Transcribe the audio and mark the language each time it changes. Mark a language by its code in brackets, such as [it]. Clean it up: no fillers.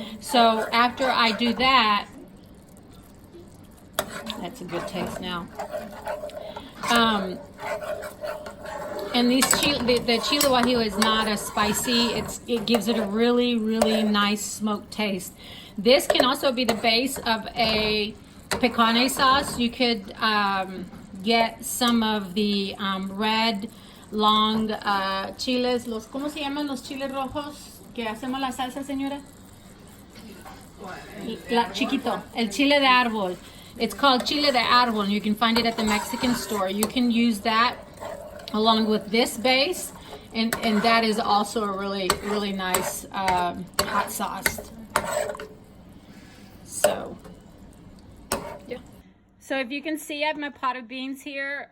[en] So after I do that, that's a good taste now. And the Chile Guajillo is not a spicy. It gives it a really, really nice smoked taste. This can also be the base of a picante sauce. You could get some of the red long chiles, [es] ¿cómo se llaman los chiles rojos que hacemos la salsa, señora? Chiquito, el chile de árbol. [en] It's called chile de árbol, and you can find it at the Mexican store. You can use that along with this base, and that is also a really, really nice hot sauce. So, yeah. So if you can see, I have my pot of beans here.